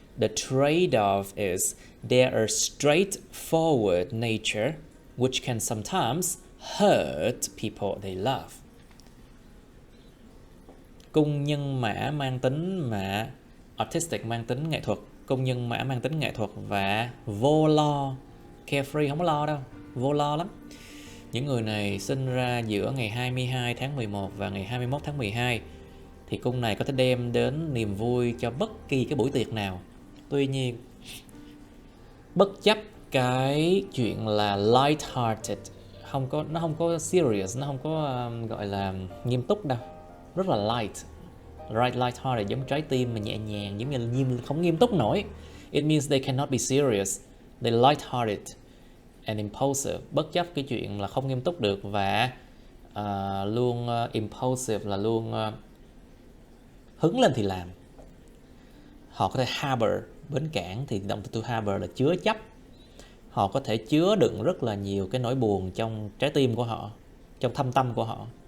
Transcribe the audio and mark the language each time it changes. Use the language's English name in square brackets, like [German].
[English] The trade-off is their straightforward nature, which can sometimes hurt people they love. [Vietnamese] Cung nhân mã mang tính mà artistic, mang tính nghệ thuật, cung nhân mã mang tính nghệ thuật và vô lo, carefree, không có lo đâu, vô lo lắm. Những người này sinh ra giữa ngày 22 tháng 11 và ngày 21 tháng 12 thì cung này có thể đem đến niềm vui cho bất kỳ cái buổi tiệc nào. Tuy nhiên, bất chấp cái chuyện là light-hearted, nó không có serious, nó không có gọi là nghiêm túc đâu, rất là light-hearted, giống trái tim mà nhẹ nhàng, giống như không nghiêm túc nổi. [English] It means they cannot be serious, they light-hearted and impulsive. [Vietnamese] Bất chấp cái chuyện là không nghiêm túc được và luôn impulsive là luôn hứng lên thì làm. Họ có thể harbor, bến cảng thì động từ to harbor là chứa chấp. Họ có thể chứa đựng rất là nhiều cái nỗi buồn trong trái tim của họ, trong thâm tâm của họ.